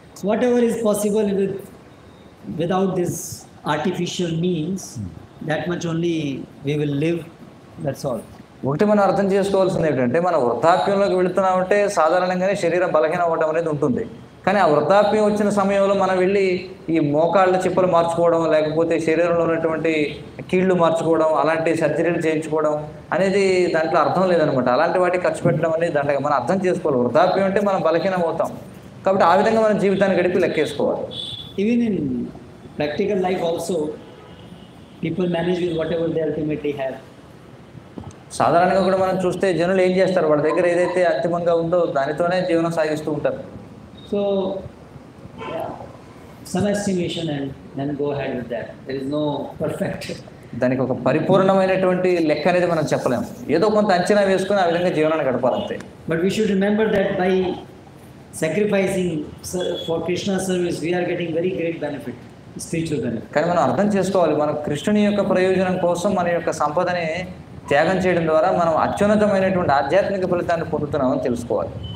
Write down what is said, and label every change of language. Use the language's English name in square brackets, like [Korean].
[English] Whatever is possible without this artificial means, that much only we will live. That's all. [Telugu] ఒకటి మనం అర్థం చేసుకోవాల్సింది ఏంటంటే, మన వృద్ధాప్యంలోకి వెళుతున్నామంటే సాధారణంగానే శరీరం బలహీనం అవ్వడం అనేది ఉంటుంది. కానీ ఆ వృద్ధాప్యం వచ్చిన సమయంలో మనం వెళ్ళి ఈ మోకాళ్ళ చిప్పలు మార్చుకోవడం, లేకపోతే శరీరంలో ఉన్నటువంటి కీళ్ళు మార్చుకోవడం, అలాంటి సర్జరీలు చేయించుకోవడం అనేది దాంట్లో అర్థం లేదనమాట. అలాంటి వాటికి ఖర్చు పెట్టడం అనేది దాంట్లో మనం అర్థం చేసుకోవాలి. వృద్ధాప్యం అంటే మనం బలహీనం అవుతాం కాబట్టి ఆ విధంగా మనం జీవితాన్ని గడిపి లెక్కేసుకోవాలి. [English] Even in practical life also, people manage with whatever they ultimately have. [Telugu] సాధారణంగా కూడా మనం చూస్తే జనులు ఏం చేస్తారు, వాళ్ళ దగ్గర ఏదైతే అంతిమంగా ఉందో దానితోనే జీవనం సాగిస్తూ ఉంటారు. [English] So, some estimation and then go ahead with that. There is no perfect. [Telugu] దానికి ఒక పరిపూర్ణమైనటువంటి లెక్క అనేది మనం చెప్పలేము. ఏదో కొంత అంచనా వేసుకుని ఆ విధంగా జీవనాన్ని గడపాలంతే. [English] But we should remember that by sacrificing for Krishna service, we are getting very great benefit, spiritual benefit. [Telugu] కానీ మనం అర్థం చేసుకోవాలి, మన కృష్ణుని యొక్క ప్రయోజనం కోసం మన యొక్క సంపదని త్యాగం చేయడం ద్వారా మనం అత్యున్నతమైనటువంటి ఆధ్యాత్మిక ఫలితాన్ని పొందుతున్నామని తెలుసుకోవాలి.